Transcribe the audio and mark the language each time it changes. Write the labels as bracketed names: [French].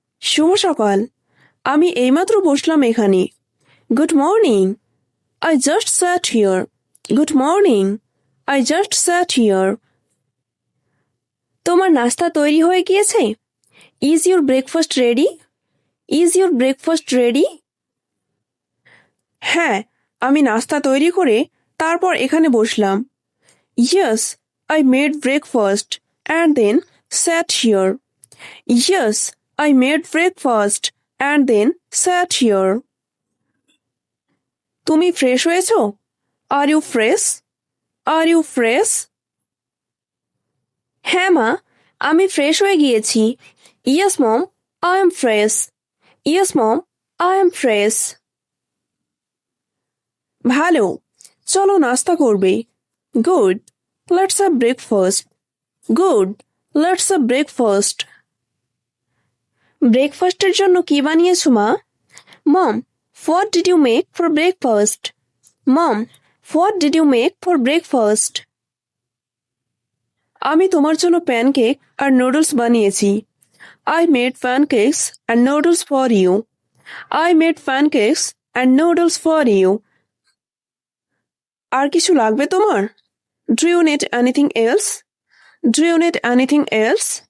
[Bangla] শুভ সকাল, আমি এইমাত্র বসলাম এখানে। [English] Good morning. I just sat here. Good morning. I just sat here. [Bangla] তোমার নাস্তা তৈরি হয়ে গিয়েছে? [English] Is your breakfast ready? Is your breakfast ready? [Bangla] হ্যাঁ, আমি নাস্তা তৈরি করে তারপর এখানে বসলাম। [English] Yes, I made breakfast and then sat here. Yes, I made breakfast and then sat here. [Bangla] তুমি ফ্রেশ হয়েছো? [English] Are you fresh? Are you fresh? [Bangla] হ্যাঁ মা, আমি ফ্রেশ হয়ে গিয়েছি। [English] Yes mom, I am fresh. Yes mom, I am fresh. [Bangla] ভালো, চলো নাস্তা করবে। [English] Good, let's have breakfast. Good, let's have breakfast. [Bangla] ব্রেকফাস্টের জন্য কি বানিয়েছো মা? [English] Mom, what did you make for breakfast? Mom, what did you make for breakfast? [Bangla] আমি তোমার জন্য প্যানকেক আর নুডলস বানিয়েছি। [English] I made pancakes and noodles for you. I made pancakes and noodles for you. [Bangla] আর কিছু লাগবে তোমার? [English] Do you need anything else? Do you need anything else?